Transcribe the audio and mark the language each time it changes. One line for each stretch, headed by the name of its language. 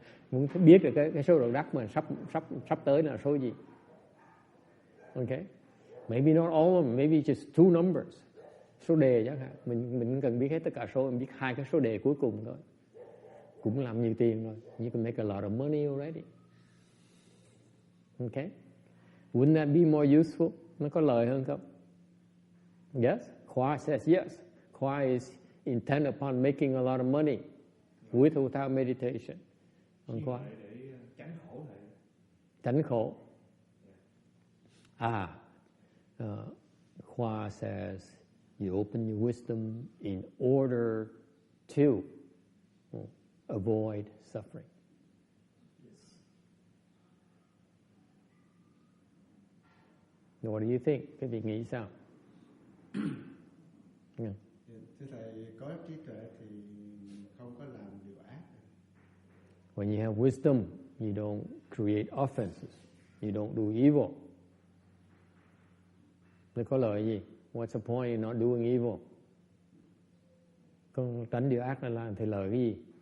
Vietnamese: Muốn biết được cái số độc đắc mà sắp tới là số gì?
English: Okay, maybe not all of them, maybe just 2 numbers.
Vietnamese: Số đề chẳng hạn, mình cần biết hết tất cả số, mình biết 2 cái số đề cuối cùng thôi, cũng làm nhiều tiền rồi.
English: You can make a lot of money already. Okay, wouldn't that be more useful?
Vietnamese: Nó có lợi hơn không?
English: Yes, Khoa says yes. Khoa is intent upon making a lot of money with or without meditation. Khoa
Vietnamese: để tránh khổ thầy. Tránh khổ.
English: Khoa says you open your wisdom in order to avoid suffering. Yes. What do you think?
Vietnamese: Cái vị nghĩ sao? Thưa thầy, có trí tuệ thì không có làm điều ác.
English: When you have wisdom, you don't create offenses. You don't do evil.
Vietnamese: Nó có lợi gì?
English: What's the point in not doing evil?
Vietnamese: Con tránh điều ác là làm thì lợi cái gì?